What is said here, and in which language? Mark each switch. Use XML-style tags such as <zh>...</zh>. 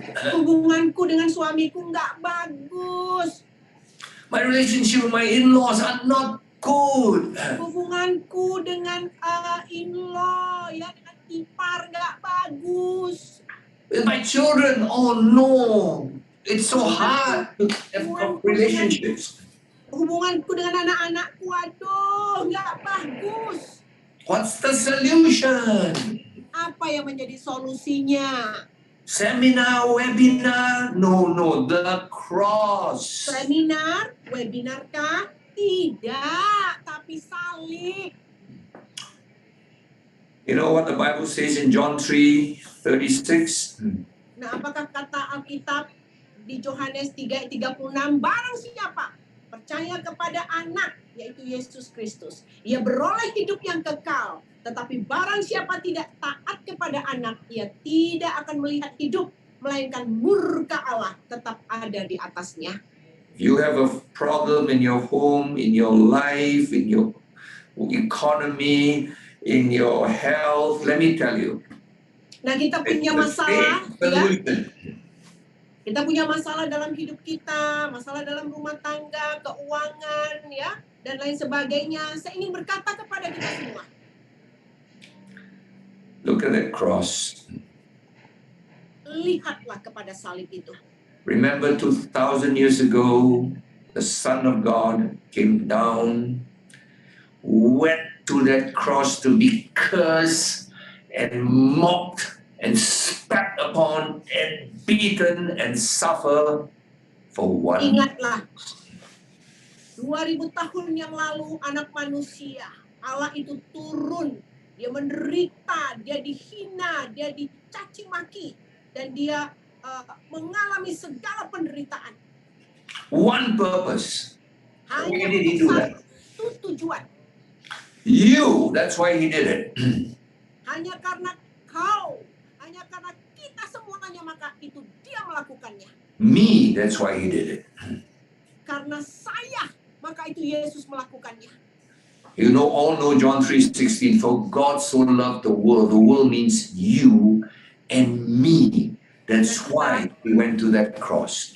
<id>Hubunganku dengan suamiku nggak bagus.</id> <en>My relationship with my in-laws are not good.</en> <id>Hubunganku dengan in-law, ya, dengan ipar nggak bagus.</id> <en>With my children, oh no, it's so hard to have relationships.</en> <id>Hubunganku dengan anak-anakku, aduh, nggak bagus.</id> <en>What's the solution?</en> <id>Apa yang menjadi solusinya?</id> <en>Seminar, webinar? No, the cross.</en> <id>Seminar, webinar kah? Tidak, tapi salib.</id> <en>You know what the Bible says in John 3:36?</en> <id>Nah, apakah kata Alkitab di Yohanes 3:36, barang siapa percaya kepada anak, yaitu Yesus Kristus, ia beroleh hidup yang kekal. Tetapi barang siapa tidak taat kepada anak, ia tidak akan melihat hidup, melainkan murka Allah tetap ada di atasnya.</id> <en>You have a problem in your home, in your life, in your economy, in your health. Let me tell you.</en> <id>Nah, kita punya masalah, ya. Kita punya masalah dalam hidup kita, masalah dalam rumah tangga, keuangan, ya, dan lain sebagainya. Saya ingin berkata kepada kita semua.</id> <en>Look at that cross.</en> <id>Lihatlah kepada salib itu.</id> <en>Remember 2,000 years ago, the Son of God came down, went to that cross to be cursed and mocked and spat upon and beaten and suffer for one.</en> <id>Ingatlah, 2000 tahun yang lalu anak manusia, Allah itu turun. Dia menderita, dia dihina, dia dicaci maki, dan dia mengalami segala penderitaan.</id> <en>One purpose.</en> <id>Hanya</id> <en>Why did he do that?</en> <id>satu tujuan.</id> <en>You, that's why he did it.</en> <id>Hanya karena kau, hanya karena kita semuanya, maka itu dia melakukannya.</id> <en>Me, that's why he did it.</en> <id>Karena saya, maka itu Yesus melakukannya.</id> <en>You know, all know John 3:16, for God so loved the world. The world means you and me. That's why he went to that cross.</en>